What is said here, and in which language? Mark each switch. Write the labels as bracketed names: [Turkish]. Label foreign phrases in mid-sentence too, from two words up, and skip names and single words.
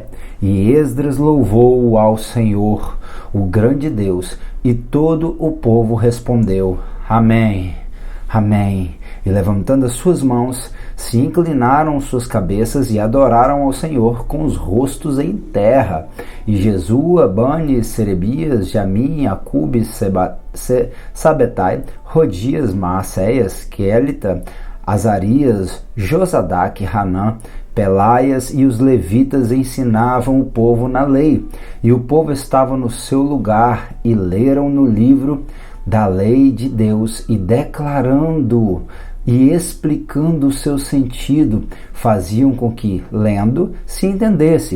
[Portuguese] E Esdras louvou ao Senhor, o grande Deus, e todo o povo respondeu: Amém, Amém. E levantando as suas mãos, se inclinaram suas cabeças e adoraram ao Senhor com os rostos em terra. E Jesua, Bani, Serebias, Jamim, Acube, Sabetai, Rodias, Maacéias, Quelita, Azarias, Josadaque, Hanã, Pelaias e os levitas ensinavam o povo na lei. E o povo estava no seu lugar e leram no livro da lei de Deus, e declarando e explicando o seu sentido, faziam com que, lendo, se entendesse.